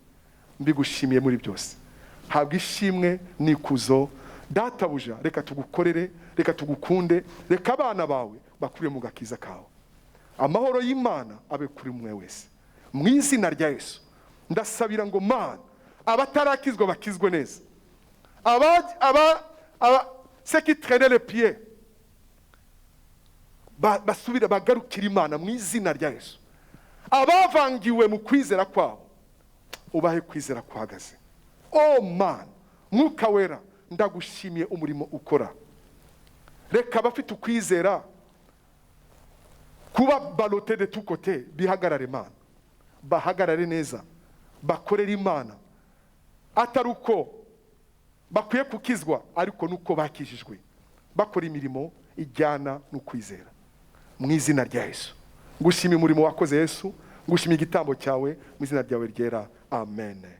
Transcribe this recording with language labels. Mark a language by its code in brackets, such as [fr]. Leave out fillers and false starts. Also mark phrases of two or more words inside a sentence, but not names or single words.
[rw] Mbigushimiye muri byose. Habwa ishimwe n'ikuzo databuja. Reka tugukorere, reka tugukunde, reka abana bawe bakuriye mu gakiza kawe. Amahoro y'Imana abe kuri mwe wese mu izina rya Yesu. Ndasabira ngo Mana, abatarakizwa bakizwe neza, [fr] ceux qui traînaient les pieds [rw] basubira bagarukira Imana mu izina rya Yesu. Abavangiwe mu kwizera kwabo ubahe kwizera kwahagaze. [en] Oh man, [rw] Mwuka Wera ndagushimiye umurimo ukora. Reka abafite ukwizera kuba balote [fr] de tout côté [rw] bihagarare Imana, bahagarare neza, bakorera Imana atari uko bakwiye kukizwa ariko nuko bakijijwe, bakora imirimo ijyana n'ukwizera mu izina rya Yesu. Ngushimiye umurimo wakoze Yesu, ngushimiye igitambo cyawe mu izina ryawe ryera.